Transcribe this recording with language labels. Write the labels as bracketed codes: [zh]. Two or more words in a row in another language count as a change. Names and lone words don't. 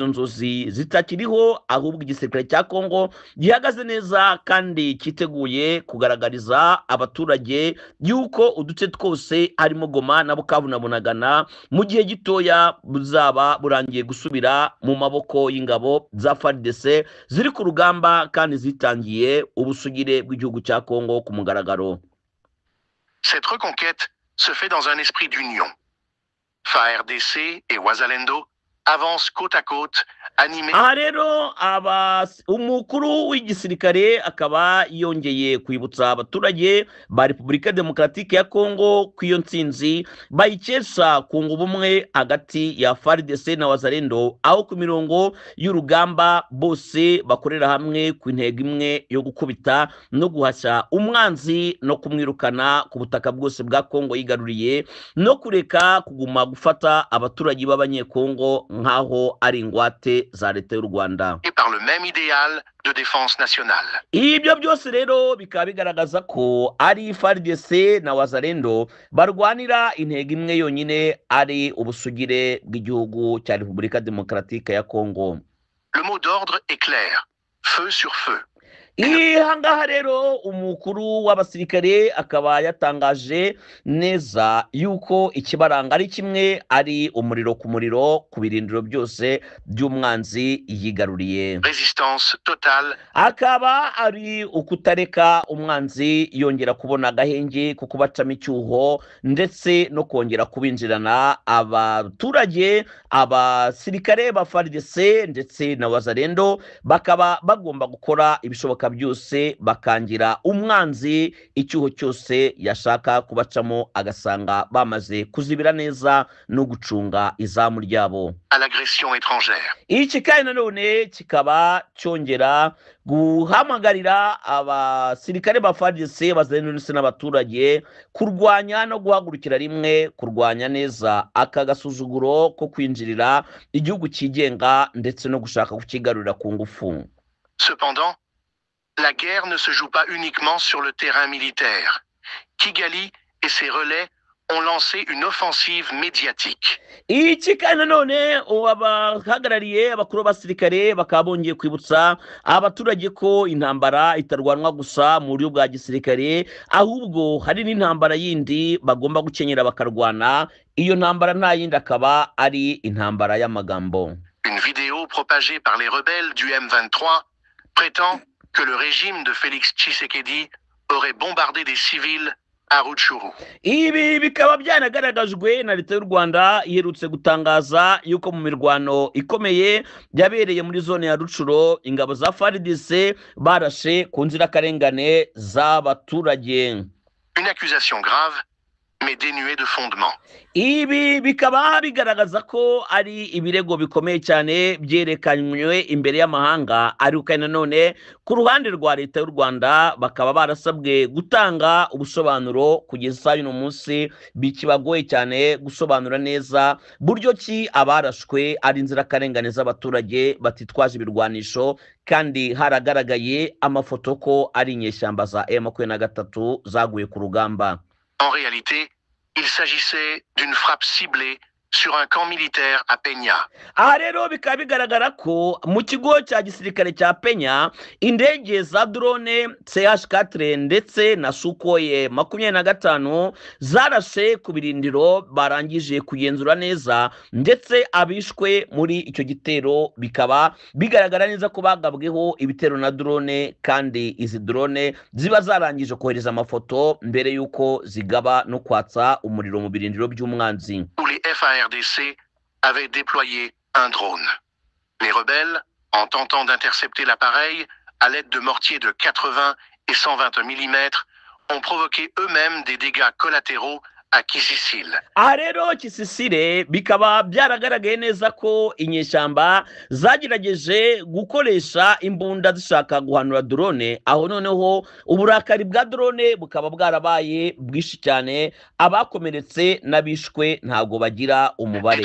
[rw] nzozi zitakiriho, ahubwo igisirikare cya Kongo gihagaze neza kandi cyiteguye kugaragariza abaturage yuko uduce twose harimo Goma na Bukavu na Bunagana mu gihe gitoya buzaba burangiye gusubira mu maboko y'ingabo za FARDC ziri ku rugamba kandi zitangiye ubusugire bw'igihugu cya Kongo ku mugaragaro. [fr] Cette reconquête se fait dans un esprit d'union. FARDC et Wazalendo avancent côte à côte, animés. [rw] aha rero umukuru w'igisirikare akaba yongeye kwibutsa abaturage ba Repubulika Demokratike ya Kongo ko iyo ntsinzi bayikesha kunga ubumwe hagati ya FARDC na Wazalendo, aho ku mirongo y'urugamba bose bakorera hamwe ku intego imwe yo gukubita no guhashya umwanzi no kumwirukana ku butaka bwose bwa Kongo yigaruriye, no kureka kuguma gufata abaturage b'abanyekongo nk'aho ari ingwate za leta y'u Rwanda, [fr] et par le même idéal de défense nationale. [rw] ibyo byose rero bikaba bigaragaza ko ari FARDC na Wazalendo barwanira intego imwe yonyine, ari ubusugire bw'igihugu cya Repubulika Demokratike ya Kongo. [fr] Le mot d'ordre est clair: feu sur feu. [rw] Ihangaha rero umukuru w'abasirikare akaba yatangaje neza yuko ikibaranga ari kimwe, ari umuriro ku muriro ku birindiro byose by'umwanzi yigaruriye. [fr] Résistance totale. [rw] Akaba ari ukutareka umwanzi yongera kubona agahenge ko kubacamo icyuho ndetse no kongera kubinjirana abaturage, abasirikare ba FARDC ndetse na Wazalendo bakaba bagomba gukora ibishoboka ibishoboka byose bakangira umwanzi icyuho cyose yashaka kubacamo agasanga bamaze kuzibira neza no gucunga izamu ryabo. [fr] À l'agression étrangère. [rw] Iki kandi nanone kikaba cyongera guhamagarira abasirikare ba FARDC bazengurutse n'abaturage kurwanya no guhagurukira rimwe kurwanya neza aka gasuzuguro ko kwinjirira igihugu cyigenga ndetse no gushaka kukigarurira ku ngufu. [fr] Cependant, la guerre ne se joue pas uniquement sur le terrain militaire. Kigali et ses relais ont lancé une offensive médiatique. [rw] Iki kandi nanone abahagarariye abakuru b'abasirikare bakaba bongeye kwibutsa abaturage ko intambara itarwanwa gusa mu buryo bwa gisirikare ahubwo hari n'intambara yindi bagomba gukenyera bakarwana. Iyo ntambara nta yindi akaba ari intambara y'amagambo. [fr] Une vidéo propagée par les rebelles du M23 prétend que le régime de Félix Tshisekedi aurait bombardé des civils à Rutshuru. [rw] Ibi bikaba byanagaragajwe na leta y'u Rwanda iherutse gutangaza yuko mu mirwano ikomeye yabereye muri zone ya Rutshuru ingabo za FARDC barashe ku nzirakarengane z'abaturage. [fr] Une accusation grave mais dénuée de fondement. [rw] Ibi bikaba bigaragaza ko ari ibirego bikomeye cyane byerekanywe imbere y'amahanga ariko kandi nanone ku ruhande rwa leta y'u Rwanda bakaba barasabwe gutanga ubusobanuro kugeza uyu munsi bikibagoye cyane gusobanura neza buryo ki abarashwe ari inzirakarengane z'abaturage batitwaje ibirwanisho kandi haragaragaye amafoto ko ari inyeshyamba za M23 zaguye ku rugamba. [fr] En réalité, il s'agissait d'une frappe ciblée sur un camp militaire à Peña. [rw] Aha rero bikaba bigaragara ko mu kigo cya gisirikare cya Peña indege za drone CH4 ndetse na Sukhoi 25 zarashe ku birindiro barangije kugenzura neza ndetse abishwe muri icyo gitero bikaba bigaragara neza ko bagabweho ibitero na drone kandi izi drone ziba zarangije kohereza amafoto mbere yuko zigaba no kwatsa umuriro mu birindiro by'umwanzi. [fr] Les FARDC avaient déployé un drone. Les rebelles, en tentant d'intercepter l'appareil à l'aide de mortiers de 80 et 120 mm, ont provoqué eux-mêmes des dégâts collatéraux à Kisisile. [rw] Aha rero Kisisile bikaba byaragaragaye neza ko inyeshyamba zagerageje gukoresha imbunda zishaka guhanura drone aho noneho uburakari bwa drone bukaba bwarabaye bwishi cyane abakomeretse n'abishwe ntago bagira umubare.